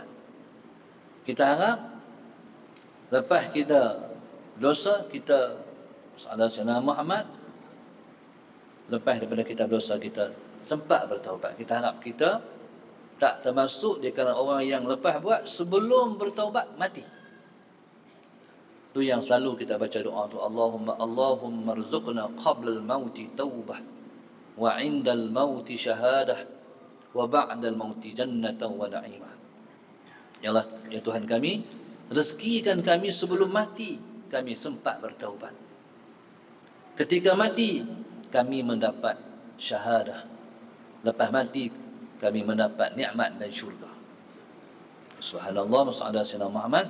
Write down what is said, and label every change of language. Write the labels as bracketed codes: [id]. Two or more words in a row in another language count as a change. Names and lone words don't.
[ms] Kita harap, lepas kita dosa, kita salah Sayyidina Muhammad, lepas daripada kita dosa, kita sempat bertaubat. Kita harap kita tak termasuk di kalangan orang yang lepas buat sebelum bertaubat mati. Itu yang selalu kita baca doa tu, [ar] اللهم ارزقنا قبل الموت توبة وعند الموت شهادة وبعد الموت جنة ونعيمة. يا الله, [ms] ya Tuhan kami, rezekikan kami sebelum mati kami sempat bertaubat. Ketika mati kami mendapat syahadah. Lepas mati kami mendapat nikmat dan syurga. [ar] سبحان الله، ما شاء الله Sayyidina Muhammad.